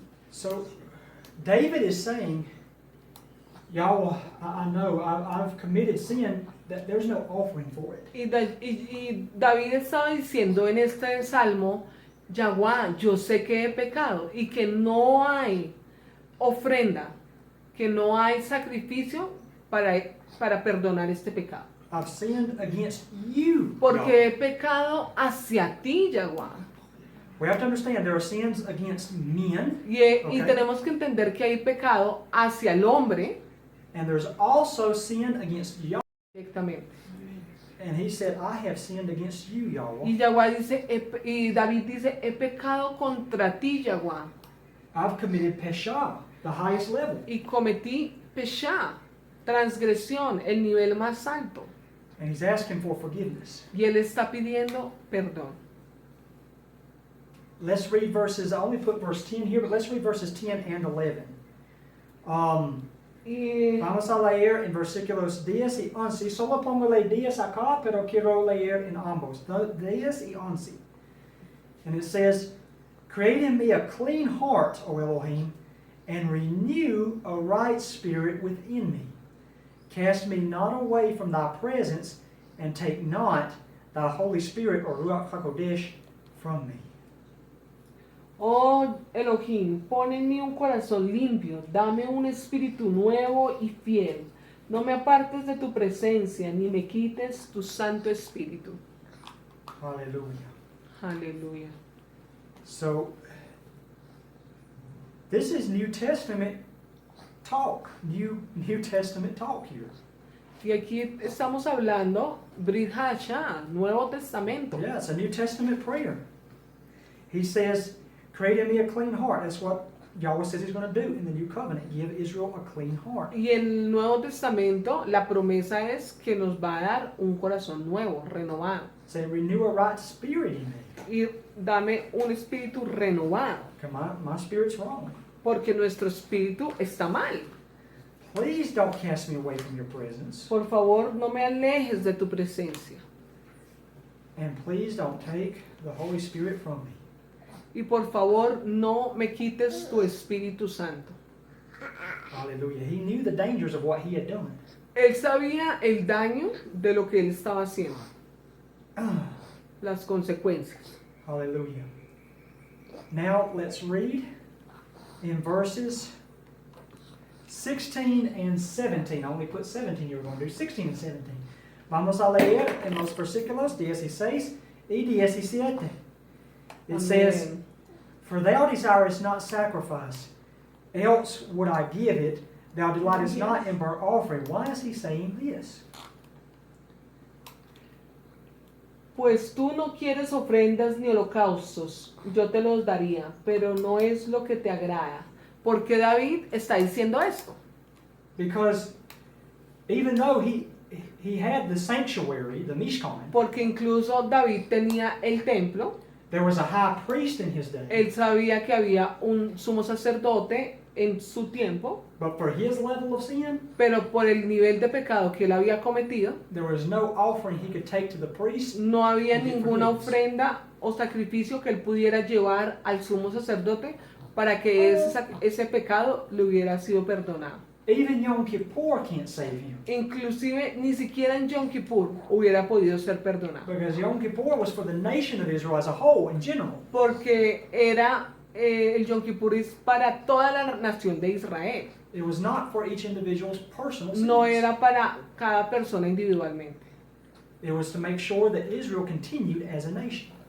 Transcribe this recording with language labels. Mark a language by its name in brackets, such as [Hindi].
[English] So, David is saying, y'all, I know I've committed sin, that there's no offering for it. [Spanish] Y David estaba diciendo en este salmo, Yahweh, yo sé que he pecado y que no hay ofrenda, que no hay sacrificio para perdonar este pecado. [English] I've sinned against you. [Spanish] Porque he [English] God. [Spanish] pecado hacia ti, Yahweh. [English] We have to understand there are sins against men, [Spanish] Y [English] Okay. [Spanish] tenemos que entender que hay pecado hacia el hombre [English] and there's also sin against Yahweh. [Spanish] directamente. [English] And he said, I have sinned against you, [Spanish] Y [English] Yahweh. [Spanish] Yahweh dice, y David dice, he pecado contra ti, Yahweh, [English] I've committed pesha, the highest level. [Spanish] y cometí peshá, transgresión, el nivel más alto. [English] And he's asking for forgiveness. [Spanish] Y él está pidiendo perdón. [English] Let's read verses, I only put verse 10 here, but let's read verses 10 and 11. [Spanish] Y Vamos a leer en versículos 10 y 11. Solo póngale 10 acá, pero quiero leer en ambos. 10 y 11. [English] And it says, create in me a clean heart, O Elohim, and renew a right spirit within me. Cast me not away from thy presence, and take not thy Holy Spirit, or Ruach HaKodesh, from me. [Spanish] oh Elohim, pon en mí un corazón limpio, dame un espíritu nuevo y fiel. No me apartes de tu presencia, ni me quites tu santo espíritu. [English] Hallelujah. [Spanish] Aleluya. [English] So, this is New Testament talk. New Testament talk here. [Spanish] Y aquí estamos hablando Brit Hasha, Nuevo Testamento. [English] Yeah, it's a New Testament prayer. He says, create in me a clean heart. That's what Yahweh says he's going to do in the new covenant. Give Israel a clean heart. [Spanish] Y el Nuevo Testamento, la promesa es que nos va a dar un corazón nuevo, renovado. [English] Say, renew a right spirit in me. [Spanish] Y dame un espíritu renovado. [English] Because my spirit's wrong. [Spanish] porque nuestro espíritu está mal. [English] Please don't cast me away from your presence. [Spanish] Por favor, no me alejes de tu presencia. [English] And please don't take the Holy Spirit from me. [Spanish] Y por favor, no me quites tu Espíritu Santo. [English] Hallelujah. He knew the dangers of what he had done. [Spanish] Él sabía el daño de lo que él estaba haciendo, las consecuencias. [English] Hallelujah. Now let's read in verses 16 and 17. I only put 17 here. We're going to do 16 and 17. [Spanish] Vamos a leer en los versículos 16 y 17. [English] It says, [Spanish] Amén. [English] For thou desirest not sacrifice, else would I give it. Thou delightest not in burnt offering. Why is he saying this? [Spanish] Pues tú no quieres ofrendas ni holocaustos, yo te los daría, pero no es lo que te agrada. ¿Por qué David está diciendo esto? [English] Because even though he had the sanctuary, the Mishkan, [Spanish] Porque incluso David tenía el templo, [English] there was a high priest in his day. [Spanish] él sabía que había un sumo sacerdote en su tiempo, [English] But for his level of sin, [Spanish] pero por el nivel de pecado que él había cometido, [English] there was no offering he could take to the priest. [Spanish] no había [English] And [Spanish] ninguna [English] forgiveness. [Spanish] ofrenda o sacrificio que él pudiera llevar al sumo sacerdote para que ese pecado le hubiera sido perdonado. [English] Even Yom Kippur can't save him. [Spanish] Inclusive ni siquiera en Yom Kippur hubiera podido ser perdonado, [English] Because Yom Kippur was for the nation of Israel as a whole, in general. [Spanish] porque era el Yom Kippur es para toda la nación de Israel, [English] It was not for each individual's personal sins. [Spanish] no era para cada persona individualmente. [English] It was to make sure that Israel continued as a nation.